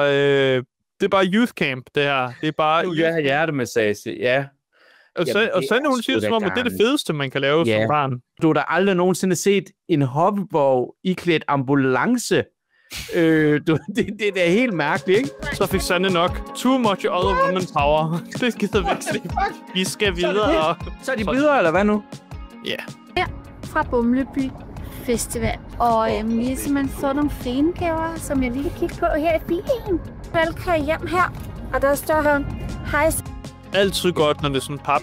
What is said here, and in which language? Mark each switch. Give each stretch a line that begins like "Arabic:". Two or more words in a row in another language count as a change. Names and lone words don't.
Danish: det er bare
English: youth camp,
Danish: det her. Det er bare... Du har hjertemassage, ja. Og Sanne, hun siger som om, at det er det fedeste, man kan lave som barn. Du har da aldrig nogensinde set en hoppeborg iklædt ambulance. Det er da helt mærkeligt, ikke? Så fik Sanne nok.
English: Too much other woman power.
Danish: Det gider væk. Vi skal videre. Så er de videre, eller hvad nu? Ja. Her fra Bumleby Festival. Og vi har simpelthen fået nogle fine gaver, som jeg lige kan kigge på her i bilen. Velkommen hjem her. Og der står her, hej. Altid godt, når det er sådan en papkasse.